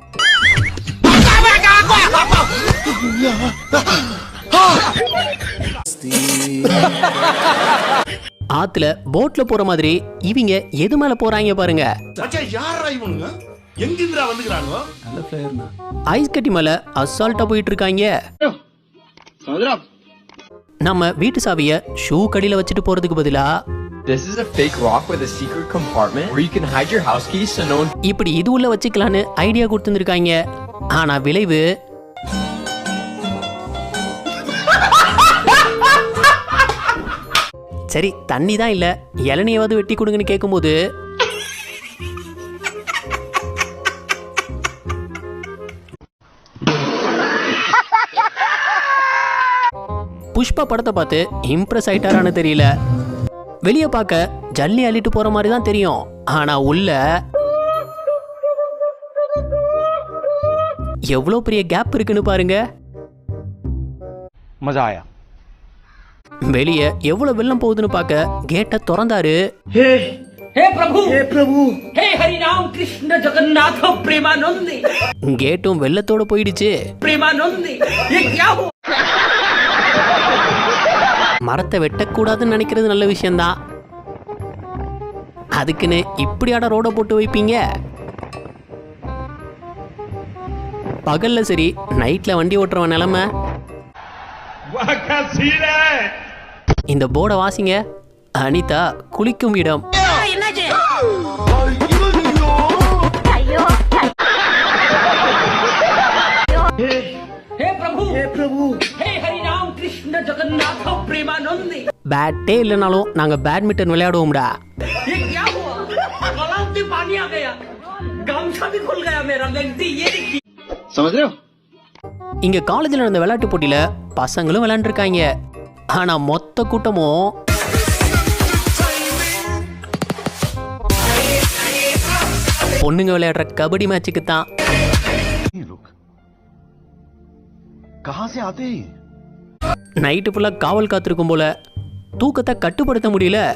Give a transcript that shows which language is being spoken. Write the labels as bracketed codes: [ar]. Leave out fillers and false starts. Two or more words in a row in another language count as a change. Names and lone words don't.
[ta] ஆத்துல போட்ல போற மாதிரி இவங்க எது மேல போறாங்க பாருங்க. ஐஸ் கட்டி மேல அசால்ட்டா போயிட்டு இருக்காங்க. நம்ம வீட்டு சாவிய ஷூ கடியில வச்சுட்டு போறதுக்கு பதிலா [en] This is a fake rock with a secret compartment where you can hide your house keys so no one [ta] இப்படி இது உள்ள வச்சுக்கலான்னு ஐடியா கொடுத்துருக்காங்க. ஆனா விளைவு சரி தண்ணி தான் இல்ல இளநியாவது வெட்டி கொடுங்கன்னு கேட்கும்போது புஷ்பா படத்தை பார்த்து இம்ப்ரெஸ் ஆயிட்டாரான்னு தெரியல. வெளியே பார்க்க ஜல்லி அள்ளிட்டு போற மாதிரி தான் தெரியும். ஆனா உள்ள எவ்வளவு பெரிய கேப் இருக்குன்னு பாருங்க. [hi] मजा आया. [ta] வெளியே எவ்வளவு வெள்ளம் போகுதுன்னு பார்க்க கேட்டை திறந்தாரு. [hi] हे प्रभु हे हरि राम कृष्ण जगन्नाथ प्रेमानंदी [ta] கேட்டும் வெள்ளத்தோட போயிடுச்சு. [hi] प्रेमानंदी ये क्या हो [ta] மரத்தை வெட்டக்கூடாதுன்னு நினைக்கிறது நல்ல விஷயம்தான். அதுக்குன்னு இப்படியாட ரோட போட்டு வைப்பீங்க? பகல்ல சரி நைட்ல வண்டி ஓட்டுறவன் நிலைமை. இந்த போர்டை வாசிங்க. அனிதா குளிக்கும் இடம். [hi] हे प्रभु हे हरि राम कृष्ण जगन्नाथ प्रेमानंदी [ta] பேட்டே இல்லைனாலும் நாங்க பேட்மிண்டன் விளையாடுவோம்டா. [hi] ये क्या हुआ गलाव में पानी आ गया गमछा भी खुल गया मेरा लगती ये देखिए समझ रहे हो? [ta] இங்க காலேஜ்ல நடந்த விளையாட்டு போட்டியில பசங்களும் விளையாண்டுருக்காங்க. ஆனா மொத்த கூட்டமும் பொண்ணுங்க விளையாடுற கபடி மேட்சுக்கு தான். நைட்டு ஃபுல்லா காவல் காத்திருக்கும் போல தூக்கத்தை கட்டுப்படுத்த முடியல.